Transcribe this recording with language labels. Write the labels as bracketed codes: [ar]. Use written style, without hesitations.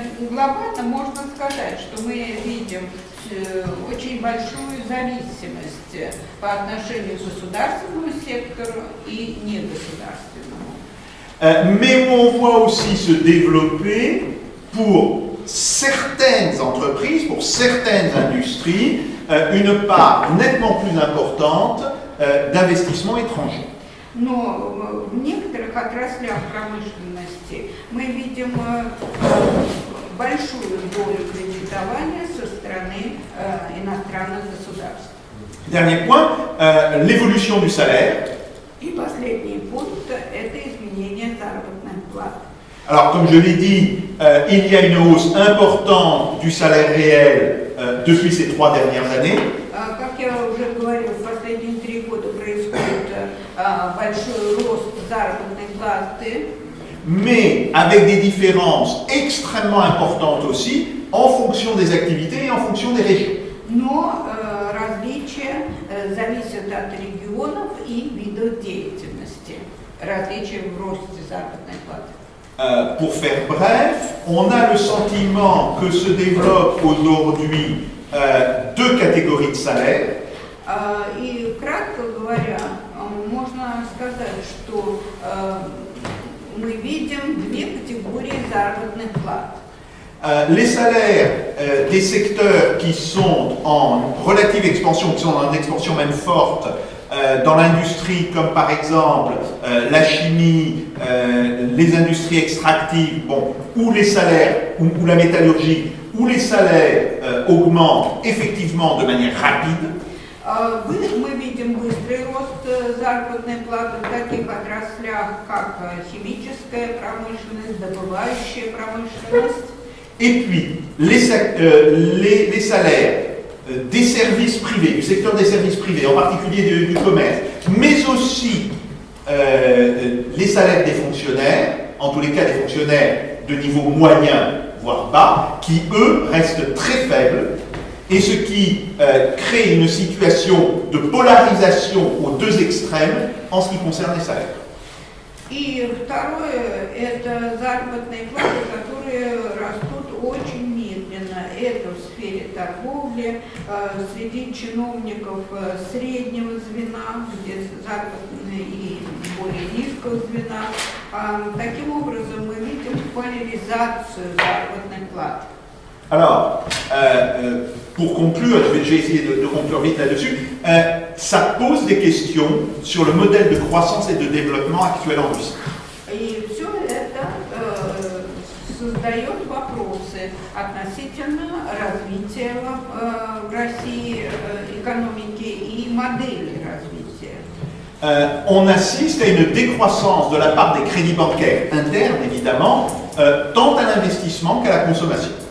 [ru] Глобально можно сказать, что мы видим очень большую зависимость по отношению к государственному сектору и негосударственному. [fr] Mais on voit aussi se développer pour certaines entreprises, pour certaines industries, une part nettement plus importante d'investissement étranger. [ru] Но в некоторых отраслях промышленности мы видим большую долю кредитования со стороны иностранных государств. [fr] Dernier point, l'évolution du salaire. [ru] И последний пункт – это изменение заработных плат. [fr] Alors, comme je l'ai dit, il y a une hausse importante du salaire réel depuis ces 3 dernières années. [ru] Как я уже говорил, в последние 3 года происходит большой рост заработной платы. [fr] Mais avec des différences extrêmement importantes aussi en fonction des activités et en fonction des régions. [ru] Но различия зависят от регионов и видов деятельности. Различия в росте заработной платы. [fr] Pour faire bref, on a le sentiment que se développent aujourd'hui 2 catégories de salaires. [ru] И кратко говоря, можно сказать, что мы видим 2 категории заработных плат. [fr] Les salaires des secteurs qui sont en relative expansion, qui sont en expansion même forte, dans l'industrie comme par exemple la chimie, les industries extractives, bon, où les salaires, ou la métallurgie, où les salaires augmentent effectivement de manière rapide. [ru] Мы видим быстрый рост заработной платы в таких отраслях, как химическая промышленность, добывающая промышленность. [fr] Et puis, les salaires des services privés, du secteur des services privés, en particulier du commerce, mais aussi les salaires des fonctionnaires, en tous les cas des fonctionnaires de niveau moyen, voire bas, qui eux restent très faibles, et ce qui crée une situation de polarisation aux 2 extrêmes en ce qui concerne les salaires. [ru] И второе – это заработные платы, которые растут очень медленно. Это в сфере торговли, среди чиновников среднего звена, где заработные и более низкого звена. Таким образом, мы видим поляризацию заработных плат. [fr] Alors, pour conclure, je vais essayer de conclure vite là-dessus, ça pose des questions sur le modèle de croissance et de développement actuel en Russie. [ru] И все это создает вопросы относительно развития в России экономики и модели развития. [fr] On assiste à une décroissance de la part des crédits bancaires internes, évidemment, tant à l'investissement qu'à la consommation.